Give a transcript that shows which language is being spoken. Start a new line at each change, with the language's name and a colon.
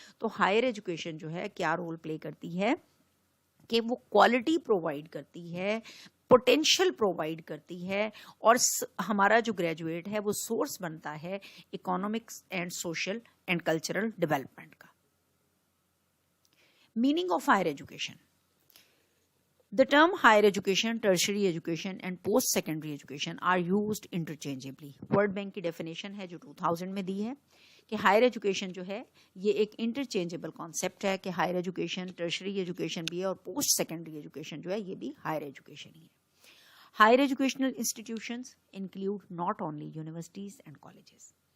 Urdu: تو higher education جو ہے کیا رول پلے کرتی ہے کہ وہ کوالٹی پرووائڈ کرتی ہے، پوٹینشیل پرووائڈ کرتی ہے، اور ہمارا جو گریجویٹ ہے وہ سورس بنتا ہے economics and social and cultural development کا.
English: Meaning of higher education. The term higher education, tertiary education and post-secondary education are used interchangeably.
Urdu: World Bank کی definition ہے جو 2000 میں دی ہے کہ ہائر ایجوکیشن جو ہے یہ ایک انٹرچینجیبل کانسیپٹ ہے کہ ہائر ایجوکیشن ٹرشری ایجوکیشن بھی ہے اور پوسٹ سیکنڈری ایجوکیشن جو ہے یہ بھی ہائر ایجوکیشن ہی ہے.
English: Higher educational institutions include not only universities and colleges.